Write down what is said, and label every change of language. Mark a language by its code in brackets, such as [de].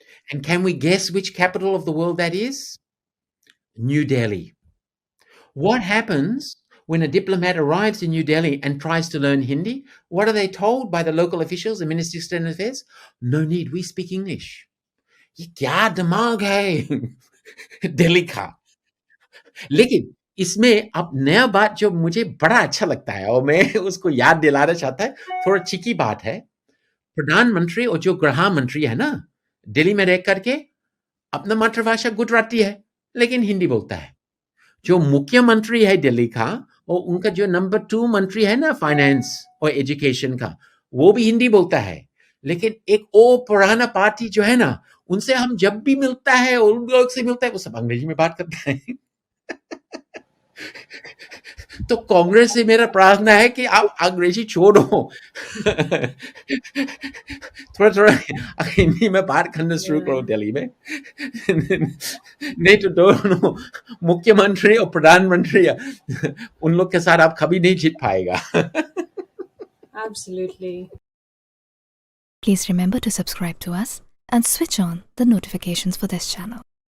[en] And can we guess which capital of the world that is? New Delhi. What happens when a diplomat arrives in New Delhi and tries to learn Hindi? What are they told by the local officials, the Ministry of External Affairs? No need, we speak English. [hi] ये क्या दिमाग है दिल्ली का? लेकिन इसमें अब नया बात जो मुझे बड़ा अच्छा लगता है और मैं उसको याद दिलाना चाहता है, थोड़ा चिकी बात है, प्रधानमंत्री और जो गृह मंत्री है ना, दिल्ली में रह करके अपना मातृभाषा गुजराती है, लेकिन हिंदी बोलता है. जो मुख्यमंत्री है दिल्ली का और उनका जो नंबर 2 मंत्री है ना फाइनेंस और एजुकेशन का, वो भी हिंदी बोलता है. लेकिन एक और पुराना पार्टी जो है ना, उनसे हम जब भी मिलता है और उन लोग से मिलता है, वो सब अंग्रेजी में बात करता है. तो कांग्रेस से मेरा प्रार्थना है कि आप अंग्रेजी छोड़ो. थोड़ा हिंदी में बात करना शुरू करो दिल्ली में. नहीं तो दोनों मुख्यमंत्री और प्रधानमंत्री उन लोग के साथ आप कभी नहीं जीत पाएगा. [en] Absolutely. Please remember to subscribe to us and switch on the notifications for this channel.